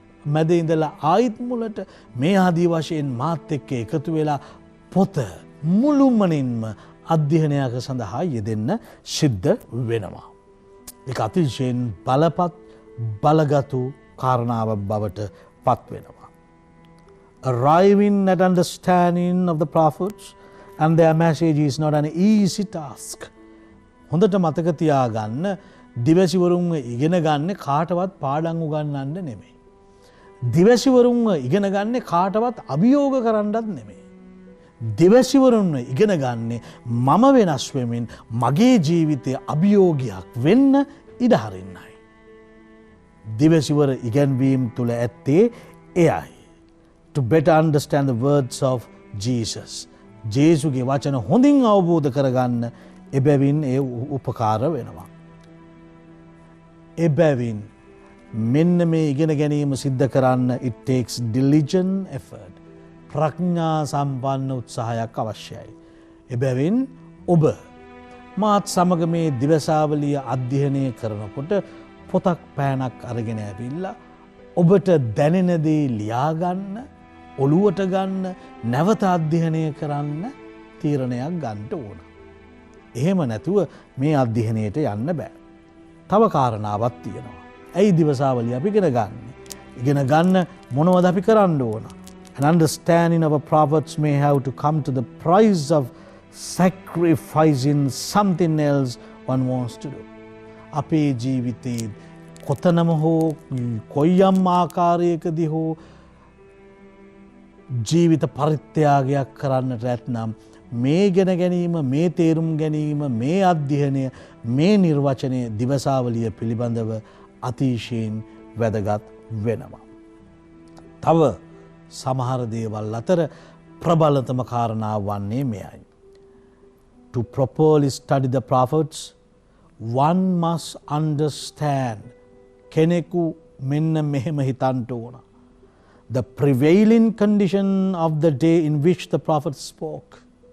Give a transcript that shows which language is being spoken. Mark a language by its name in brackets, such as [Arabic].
[Sinhala] මැද ඉඳලා ආයිත් මුලට මේ ආදී වශයෙන් මාත් එක්ක එකතු වෙලා පොත මුළුමනින්ම අධ්‍යයනයක සඳහා යෙදෙන්න සිද්ධ වෙනවා. ඒක අතිශයින් බලපත් බලගතු කාරණාවක් බවට පත් වෙනවා. [English] Arriving at understanding of the prophets and their message is not an easy task. [Sinhala] හොඳට මතක තියාගන්න දිවසිවරුන්ව ඉගෙන ගන්න කාටවත් පාඩම් උගන්වන්න නෙමෙයි. දිවසිවරුන්ව ඉගෙන ගන්න කාටවත් අභියෝග කරන්නත් නෙමෙයි. දිවසිවරුන්ව ඉගෙන ගන්නේ මම වෙනස් වෙමින් මගේ ජීවිතයේ අභියෝගයක් වෙන්න ඉඩ හරින්නයි. දිවසිවර ඉගැන්වීම තුළ ඇත්තේ එයයි. [English] To better understand the words of Jesus. [Sinhala] ජේසුගේ වචන හොඳින් අවබෝධ කරගන්න එබැවින් ඒ උපකාර වෙනවා. එබැවින් මෙන්න මේ ඉගෙන ගැනීම සිද්ධ කරන්න [English] it takes diligent effort. [Sinhala] ප්‍රඥා සම්පන්න උත්සාහයක් අවශ්‍යයි. එබැවින් ඔබ මාත් සමග මේ දිවසාවලිය අධ්‍යයනය කරනකොට පොතක් පෑනක් අරගෙන ඇවිල්ලා ඔබට දැනෙන දේ ලියාගන්න, ඔළුවට ගන්න, නැවත අධ්‍යයනය කරන්න තීරණයක් ගන්න ඕන. එහෙම නැතුව මේ අධ්‍යයනයට යන්න බෑ. තව කාරණාවක් තියෙනවා. ඇයි දිවසාවලිය අපි ඉගෙන ගන්න? ඉගෙන ගන්න මොනවද අපි කරන්න ඕන? [English] An understanding of a prophets may have to come to the price of sacrificing something else one wants to do. [Sinhala] අපේ ජීවිතයේ කොතනම හෝ කොයියම් ආකාරයකදී හෝ ජීවිත පරිත්‍යාගයක් කරන්නට ඇතනම් මේ ගෙන ගැනීම, මේ තේරුම් ගැනීම, මේ අධ්‍යයනය, මේ නිර්වචනය දිවසාවලිය පිළිබඳව අතිශයින් වැදගත් වෙනවා. තව සමහර දේවල් අතර ප්‍රබලතම කාරණාව වන්නේ මෙයයි. [English] To properly study the prophets, one must understand. [Sinhala] කෙනෙකු මෙන්න මෙහෙම හිතන්ට ඕන. [English] The prevailing condition of the day in which the prophet spoke.